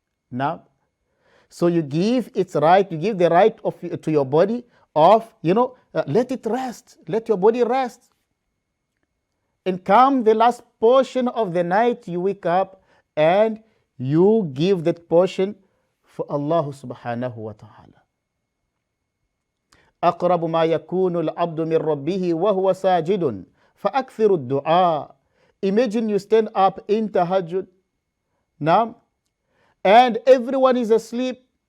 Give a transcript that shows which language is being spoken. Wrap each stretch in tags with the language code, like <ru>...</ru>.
<en>Now, so you give its right, you give the right to your body of, let it rest, let your body rest. And come the last portion of the night, you wake up and you give that portion for Allah subhanahu wa ta'ala.</en> <ar>أقرب ما يكون العبد من ربه وهو ساجد فأكثر الدعاء.</ar> <en>Imagine you stand up in tahajjud now, and everyone is asleep.</en>